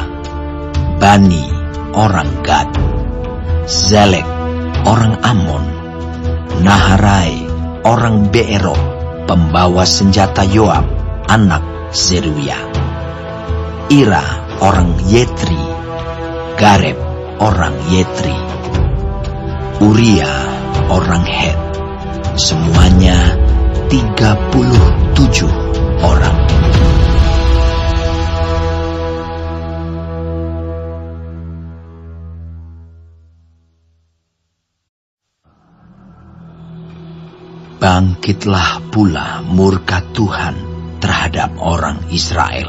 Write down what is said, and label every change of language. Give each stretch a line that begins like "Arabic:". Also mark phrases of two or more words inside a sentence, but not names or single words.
Indonesian: Bani orang Gad. Zelek orang Amon. Naharai orang Beero, pembawa senjata Yoab anak Zeruya. Ira orang Yetri. Gareb orang Yetri. Uria orang Het. Semuanya 37 orang. Bangkitlah pula murka Tuhan terhadap orang Israel.